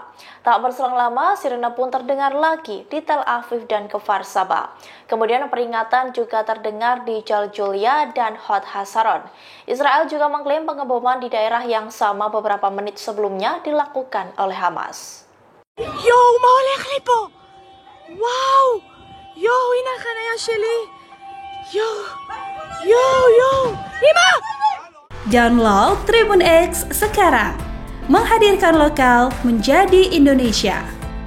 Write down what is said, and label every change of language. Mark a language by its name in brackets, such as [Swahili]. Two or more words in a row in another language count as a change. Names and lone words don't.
[Indonesian] Tak berselang lama, sirene pun terdengar lagi di Tel Aviv dan Kfar Saba. Kemudian peringatan juga terdengar di Jaljulia dan Hod Hasaron. Israel juga mengklaim pengeboman di daerah yang sama beberapa menit sebelumnya dilakukan oleh Hamas. [Hebrew] Yo, מה הולך לי פה? וואו! יואו, הנה החניה שלי! יואו! אמא! [Indonesian] Download Tribun X sekarang. Menghadirkan lokal menjadi Indonesia.